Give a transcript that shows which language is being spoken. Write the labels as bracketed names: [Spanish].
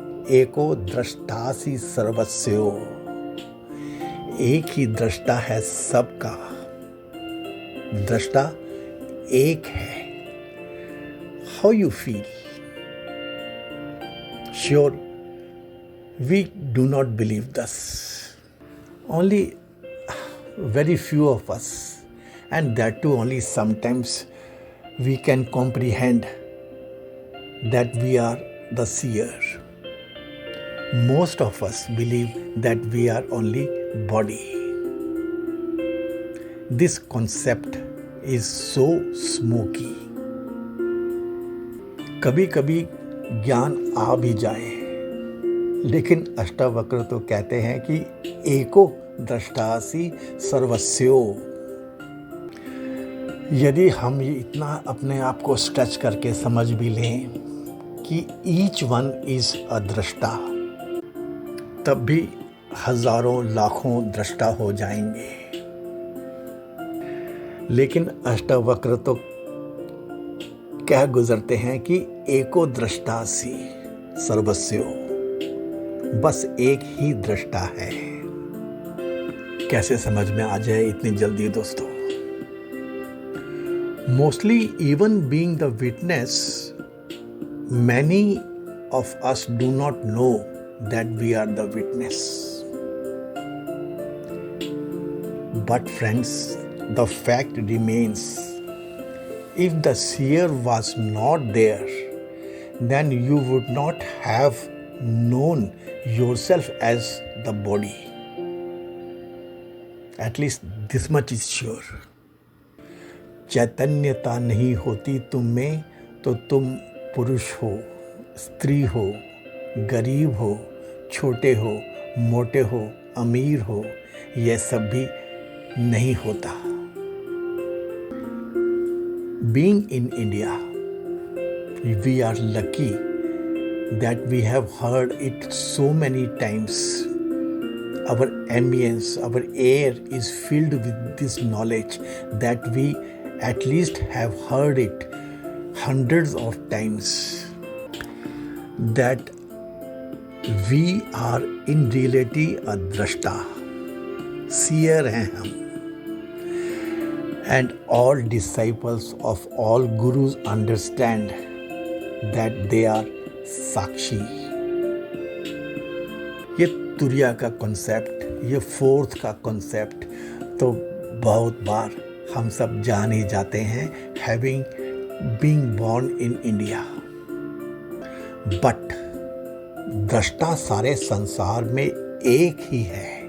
[Sanskrit] एको द्रष्टासि सर्वस्यो, [Hindi] एक ही दृष्टा है सबका दृष्टा एक है। [English] How you feel? Sure we do not believe this. Only very few of us, and that too only sometimes, we can comprehend that we are the seer. Most of us believe that we are only body. This concept is so smoky. [Hindi] कभी कभी ज्ञान आ भी जाए, लेकिन अष्टावक्र तो कहते हैं कि [Sanskrit] एको दृष्टासि सर्वस्यो। [Hindi] यदि हम ये इतना अपने आप को स्ट्रेच करके समझ भी लें कि [English] each one is a [Hindi] दृष्टा, तब भी हजारों लाखों दृष्टा हो जाएंगे। लेकिन अष्टावक्र तो कह गुजरते हैं कि [Sanskrit] एको दृष्टासि सर्वस्यो, [Hindi] बस एक ही दृष्टा है। कैसे समझ में आ जाए इतनी जल्दी दोस्तों? [English] Mostly even being the witness, many of us do not know that we are the witness. But friends, the fact remains, if the seer was not there, then you would not have known yourself as the body. At least this much is sure. [Hindi] चैतन्यता नहीं होती तुम में तो तुम पुरुष हो, स्त्री हो, गरीब हो, छोटे हो, मोटे हो, अमीर हो, यह सब भी नहीं होता। [English] Being in India, we are lucky that we have heard it so many times. Our ambience, our air is filled with this knowledge that we at least have heard it hundreds of times, that we are in reality a drashta, seer [Hindi] हैं हम। [English] And all disciples of all gurus understand that they are sakshi. [Hindi] ये तुरिया का concept, ये fourth का concept तो बहुत बार हम सब जान ही जाते हैं, [English] Having being born in India. [Hindi] But दृष्टा सारे संसार में एक ही है।